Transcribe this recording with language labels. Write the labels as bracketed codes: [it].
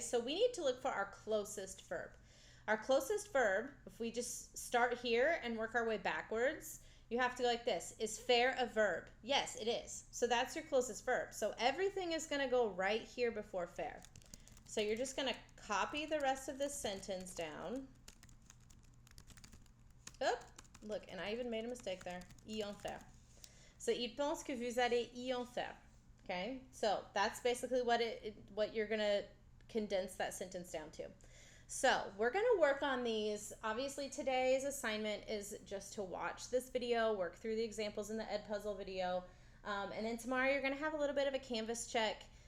[en] So we need to look for our closest verb. Our closest verb, if we just start here and work our way backwards, you have to go like this. Is faire a verb? Yes, it is. So that's your closest verb. So everything is going to go right here before faire. So you're just going to copy the rest of this sentence down. Oh, look, and I even made a mistake there. [fr] Y en faire. So, il pense que vous allez y en faire. [en] Okay? So that's basically what you're going to condense that sentence down to. So we're going to work on these. Obviously, today's assignment is just to watch this video, work through the examples in the Edpuzzle video, and then tomorrow you're going to have a little bit of a Canvas check.